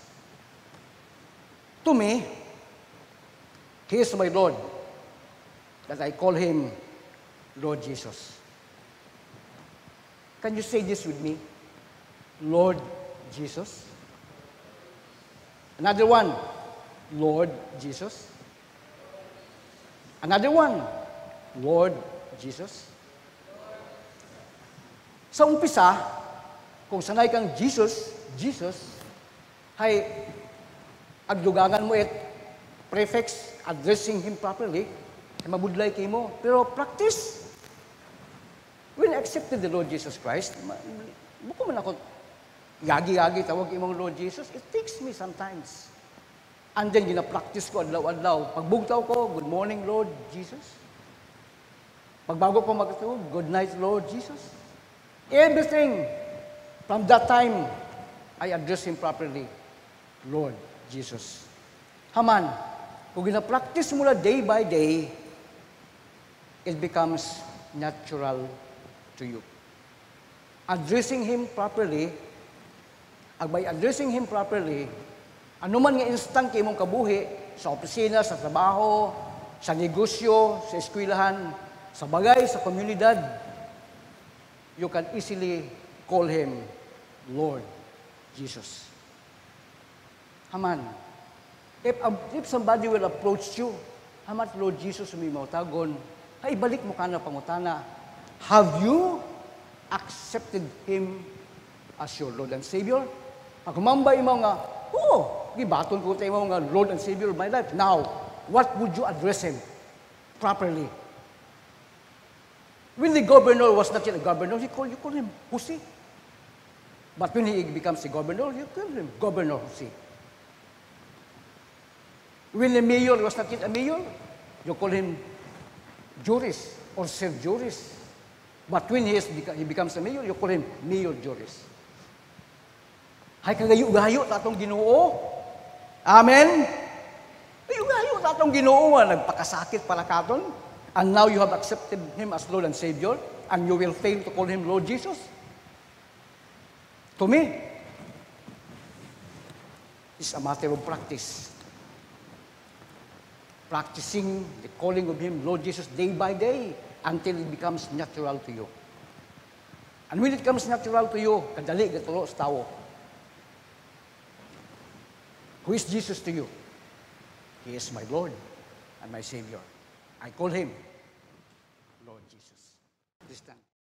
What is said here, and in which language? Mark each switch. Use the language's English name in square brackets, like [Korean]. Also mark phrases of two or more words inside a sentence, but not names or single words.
[English] To me, He is my Lord, that I call Him Lord Jesus. Can you say this with me? Lord Jesus. Another one, Lord Jesus. Another one, Lord Jesus. [Hiligaynon] Sa umpisa, kung sanay kang Jesus, Jesus, hay agdugangan mo [English] prefix addressing Him properly, [Hiligaynon] ay mabudlay kay mo. [English] Pero practice. When I accepted the Lord Jesus Christ, [Hiligaynon] buko man ako Yagi-yagi, tawag imong Lord Jesus. [English] It takes me sometimes. And then, [Hiligaynon] gina-practice ko adlaw-adlaw. Pagbugtaw ko, [English] good morning, [Hiligaynon] Lord Jesus. Pagbago ko magtulog, [English] good night, Lord Jesus. Everything. From that time, I address Him properly, Lord Jesus. [Hiligaynon] Haman, kung gina-practice mo na [English] day by day, it becomes natural to you. Addressing Him properly, by addressing Him properly, [Hiligaynon] anuman nga instant kay imong kabuhi, sa opisina, sa trabaho, sa negosyo, sa eskwelahan, sa bagay, sa komunidad, [English] you can easily call Him Lord Jesus. Haman, if somebody will approach you, [Hiligaynon] haman, Lord Jesus, may tagon, ay balik mo ka na pangutana, [English] have you accepted Him as your Lord and Savior? [Hiligaynon] Ako mambay mo nga, oo, gibaton ko tayo nga [English] Lord and Savior of my life. Now, what would you address Him properly? When the governor was not yet a governor, you call him Jose. But when he becomes a governor, you call him Governor Jose. When the mayor was not yet a mayor, you call him Joris or Sir Joris. But when he becomes a mayor, you call him Mayor Joris. [Hiligaynon] Hay kagayo-gayo tatong Ginoo. Amen. Gayo-gayo tatong Ginoo nga nagpakasakit pala katon. [English] And now you have accepted Him as Lord and Savior, and you will fail to call Him Lord Jesus? To me, it's a matter of practice. Practicing the calling of Him, Lord Jesus, day by day, until it becomes natural to you. And when it comes natural to you, [Hiligaynon] kadali gatulo sa tao. [English] Who is Jesus to you? He is my Lord and my Savior. I call Him Lord Jesus. This time.